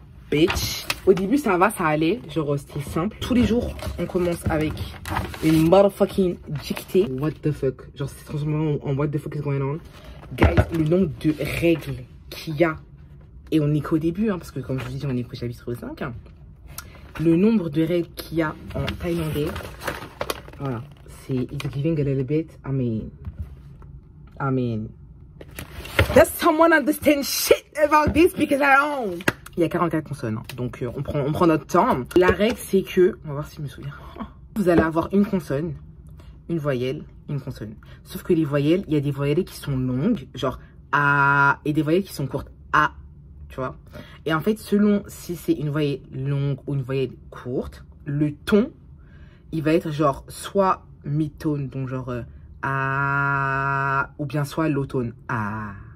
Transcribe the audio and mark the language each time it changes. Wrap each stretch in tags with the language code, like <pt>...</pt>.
<fr>Bitch. Au début, ça va, ça allait. Genre, c'était simple. Tous les jours, on commence avec une motherfucking dictée.</fr> <en>What the fuck?</en> <fr>Genre, c'est transformé en</fr> <en>what the fuck is going on?</en> <fr>Guys, le nombre de règles qu'il y a. Et on n'est qu'au début, hein, parce que comme je vous dis, on est qu'au chapitre 5. Hein. Le nombre de règles qu'il y a en thaïlandais, voilà, c'est</fr> <en>it's giving a little bit. I mean, does someone understand shit about this? Because I don't.</en> <fr>Il y a 44 consonnes, hein. Donc on prend notre temps. La règle, c'est que, on va voir si je me souviens. Vous allez avoir une consonne, une voyelle, une consonne. Sauf que les voyelles, il y a des voyelles qui sont longues, genre A, et des voyelles qui sont courtes, A. Tu vois, et en fait, selon si c'est une voyelle longue ou une voyelle courte, le ton, il va être genre soit mi-tone, donc genre A, ou bien soit low tone, A.</fr>